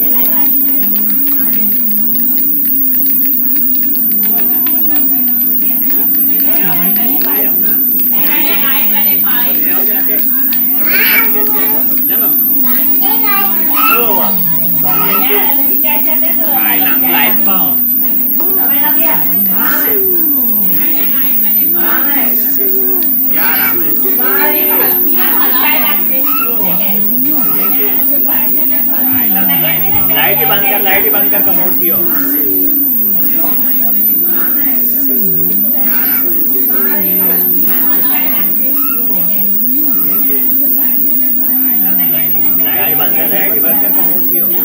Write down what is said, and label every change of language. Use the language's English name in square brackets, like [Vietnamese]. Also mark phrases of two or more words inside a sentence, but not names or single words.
[Hindi] लाया हूँ ना तो ले आओ जाके ऑर्डर ही करती रहती है हर वक्त चलो [Thai] โอ้ว่ะตอนนี้คือถ่ายหนังไลฟ์เปล่า [Hindi] क्या आराम है लाइट ही बंद कर कमोड की हो लाइट बंद कर कमोड की हो